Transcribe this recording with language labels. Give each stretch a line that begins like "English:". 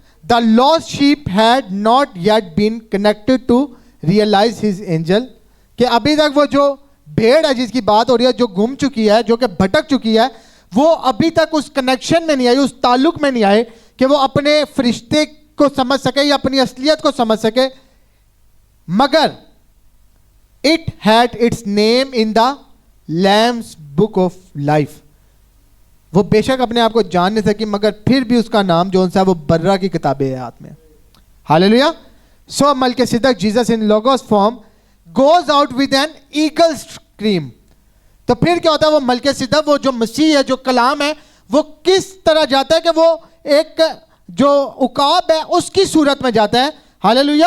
English: The last sheep had not yet been connected to realize his angel.
Urdu: کہ ابھی تک وہ جو بھیڑ ہے جس کی بات ہو رہی ہے, جو گم چکی ہے, جو کہ بھٹک چکی ہے, وہ ابھی تک اس کنیکشن میں نہیں آئی, اس تعلق میں نہیں آئے کہ وہ اپنے فرشتے کو سمجھ سکے یا اپنی اصلیت کو سمجھ سکے.
English: مگر it had its name in the lamb's book of life.
Urdu: وہ بے شک اپنے آپ کو جان نہیں سکی مگر پھر بھی اس کا نام جو سا وہ برہ کی کتاب حیات میں. ہاللیلویا.
English: So Melchizedek Jesus in logos form goes out with an eagle scream.
Urdu: تو پھر کیا ہوتا ہے, وہ ملکیسیدک, وہ جو مسیح ہے, جو کلام ہے, وہ کس طرح جاتا ہے کہ وہ ایک جو عقاب ہے اس کی صورت میں جاتا ہے. ہاللیلویا.